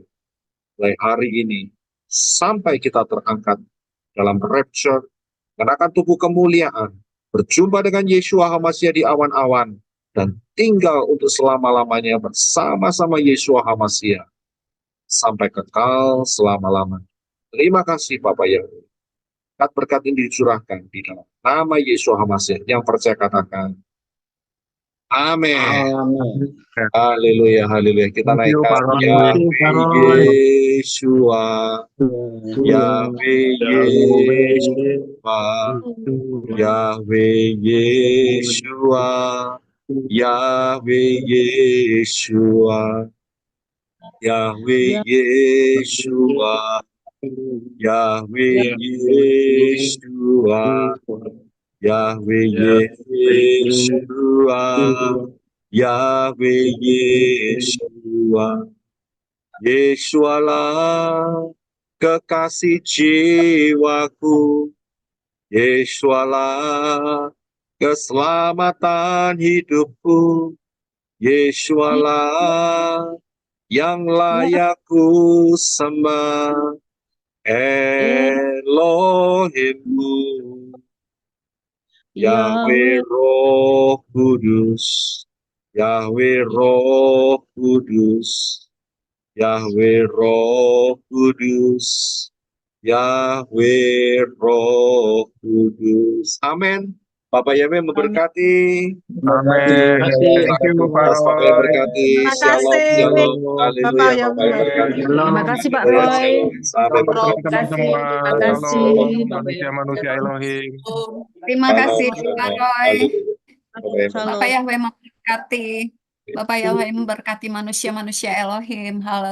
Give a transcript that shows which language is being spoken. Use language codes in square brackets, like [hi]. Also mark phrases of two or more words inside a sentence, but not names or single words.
[id] Mulai hari ini sampai kita terangkat dalam rapture, mengenakan tubuh kemuliaan, berjumpa dengan Yeshua HaMashiach di awan-awan, dan tinggal untuk selama-lamanya bersama-sama Yeshua HaMashiach sampai kekal selama-lamanya. Terima kasih Bapak Yahweh. Berkat ini dicurahkan di dalam nama Yeshua HaMashiach. Yang percaya katakan amin. Haleluya, haleluya. Kita [en] Thank you, [id] naikkan Pak Roy. Yahweh Yeshua, Yahweh Yeshua, Yahweh Yeshua, Yahweh Yeshua, Yahweh Yeshua, Yahweh Yeshua, Yahweh Yeshua, Yahweh Yeshua. Yesualah kekasih jiwaku, Yesualah keselamatan hidupku, Yesualah yang layak ku sembah, Elohimku, Yahweh Roh Kudus, Yahweh Roh Kudus, Yahweh Roh Kudus, Yahweh Roh Kudus. Amin. Bapak Yahweh memberkati. Amin. [en] Thank you, [id] Pak Bapak Roy. memberkati. Terima Shalom, kasih. shalom. Bapak Haleluya. Yahweh. Bapak memberkati. Terima kasih Pak Haleluya, Roy. shalom. Sampai Selamat bertemu. teman-teman. Terima kasih. Shalom, manusia-manusia Elohim. Terima Shalom, kasih Pak shalom. Roy. Haleluya. Bapak Yahweh memberkati. Bapak Yahweh memberkati manusia-manusia Elohim.